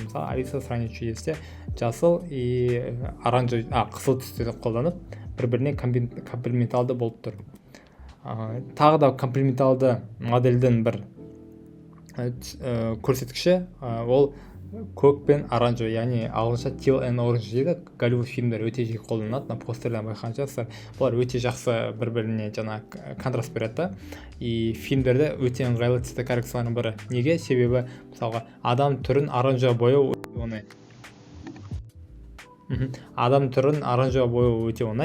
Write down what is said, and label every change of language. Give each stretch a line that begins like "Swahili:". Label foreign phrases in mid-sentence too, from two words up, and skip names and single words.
Kazakh: Мысалы, Алиса сравнить жүйесінде жасыл
Russian: и оранжевый,
Kazakh: қызыл түстерді қолданып, бір-біріне комплементалды болып тұр. Тағы да комплементалды модельдің бір көрсеткіші, ол көк пен оранжевый, яғни ағылшынша
English: teal and orange
Kazakh: дейді. Голливуд фильмдер өте жиі қолданады. Постерден байқаған шығарсыздар. Бұлар өте жақсы бір-біріне контраст береді. И фильмдерде өте ыңғайлы цвет коррекциялардың бірі. Неге? Себебі мысалға адам түрін оранжевый бояу оңай. Адам түрін оранжевый бояу өте оңай.